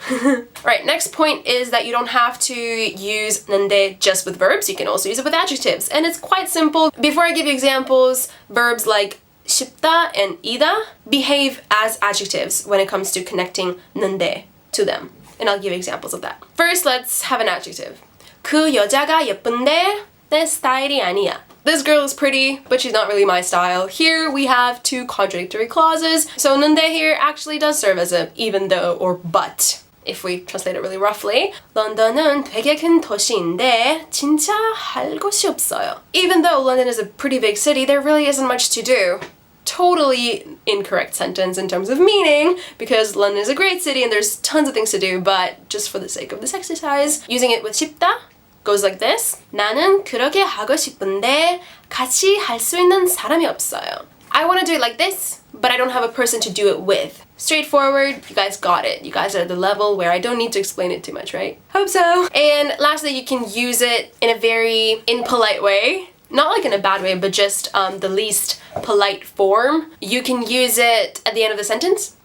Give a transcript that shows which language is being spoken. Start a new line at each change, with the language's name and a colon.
English: Alright, next point is that you don't have to use 는데 just with verbs. You can also use it with adjectives, and it's quite simple. Before I give you examples, verbs like 쉽다 and 이다 behave as adjectives when it comes to connecting 는데 to them. And I'll give examples of that. First, let's have an adjective.
Korean: 그 여자가 예쁜데 내 스타일이 아니야.
English: This girl is pretty, but she's not really my style. Here we have two contradictory clauses. So 는데 here actually does serve as a even though or but, if we translate it really roughly.
Korean: 런던은 되게 큰 도시인데 진짜 할 곳이 없어요.
English: Even though London is a pretty big city, there really isn't much to do. Totally incorrect sentence in terms of meaning, because London is a great city and there's tons of things to do, but just for the sake of this exercise, using it with 싶다 goes like this.
Korean: 나는 그렇게 하고 싶은데 같이 할 수 있는 사람이 없어요.
English: I want to do it like this, but I don't have a person to do it with. Straightforward, you guys got it. You guys are at the level where I don't need to explain it too much, right? Hope so. And lastly, you can use it in a very impolite way. Not like in a bad way, but just the least polite form. You can use it at the end of the sentence.